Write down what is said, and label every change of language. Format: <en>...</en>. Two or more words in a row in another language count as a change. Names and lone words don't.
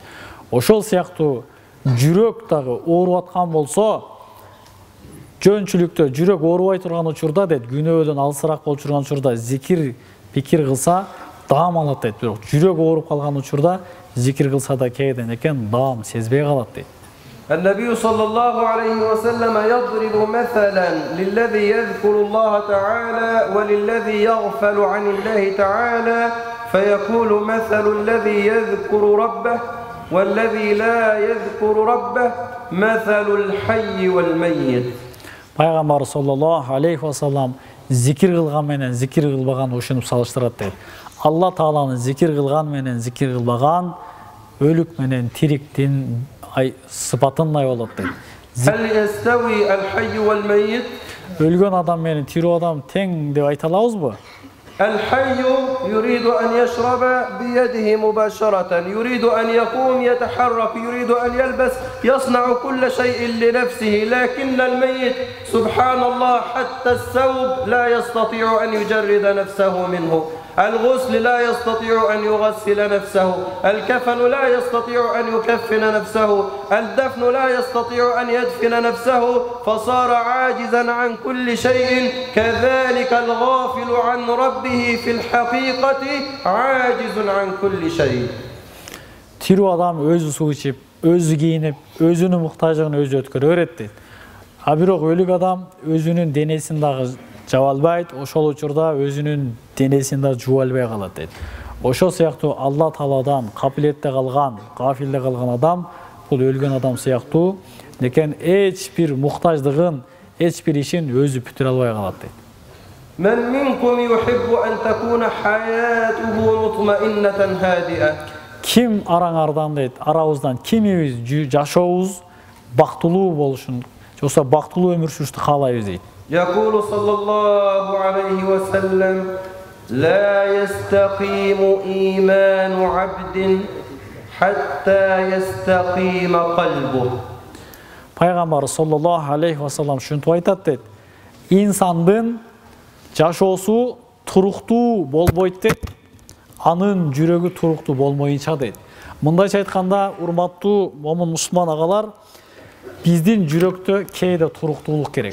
<ky>Ошол сыяктуу жүрөк дагы ооруп аткан болсо, жөнчүлүктө жүрөк оорубай турган учурда дейт, күнөөдөн алысыраак болуп турган учурда зикир, пикир кылса, даам алат дейт. Бирок жүрөк ооруп калган учурда зикир кылса да кээден экен даам сезбей калат дейт.</ky> <ar>النبي صلى الله عليه وسلم يضرب مثلا للذي يذكر الله تعالى وللذي يغفل عن الله تعالى فيقول مثل الذي يذكر ربه والذي لا يذكر ربه مثل الحي والميت.</ar> <ky>Пайгамбар</ky> <ar>صلى الله عليه وسلم</ar> <ky>зикир кылган менен зикир кылбаган ушинтип салыштырат дейт. Алла Тааланы зикир кылган менен зикир кылбаган өлүк менен тириктин сыпатындай болот дейт.</ky> <ar>هل يستوي الحي والميت؟</ar> <ky>Өлгөн адам менен тирүү адам тең деп айта алабызбы?</ky> <ar>الحي يريد أن يشرب بيده مباشرة، يريد أن يقوم يتحرك، يريد أن يلبس، يصنع كل شيء لنفسه، لكن الميت سبحان الله حتى الثوب لا يستطيع أن يجرد نفسه منه. الغسل لا يستطيع أن يغسل نفسه، الكفن لا يستطيع أن يكفن نفسه، الدفن لا يستطيع أن يدفن نفسه، فصار عاجزا عن كل شيء. كذلك الغافل عن ربه في الحقيقة عاجز عن كل شيء.</ar> <ky>Тирүү адам өзү суу ичип, өзү кийинип, өзүнүн муктаждыгын өзү өткөрө берет дейт. А бирок өлүк адам өзүнүн денесин дагы жаба албайт, ошол учурда өзүнүн денесин да жууа албай калат дейт. Ошол сыяктуу Алла Тааладан капилетте калган, кафилде калган адам бул өлгөн адам сыяктуу, лекен эч бир муктаждыгын, эч бир ишин өзү бүтүрө албай калат дейт.</ky> <ar>من منكم يحب أن تكون حياته مطمئنة هادئة.</ar> <ky>Kim arаңардан дейт, арабыздан кимибиз жашообуз бактылуу болушун, жоксо бактылуу өмүр сүрүштү каалайбыз дейт.</ky> <ar>يقول صلى الله عليه وسلم: لا يستقيم إيمان عبد حتى يستقيم قلبه.</ar> <ky>Пайгамбар</ky> <ar>صلى الله عليه وسلم</ar> <ky>шунтип айтат дейт. Инсандын жашоосу туруктуу болбойт дейт. Анын жүрөгү туруктуу болмоюнча дейт. Мындайча айтканда, урматтуу момун мусулман агалар, биздин жүрөктө кээде туруктуулук керек.</ky>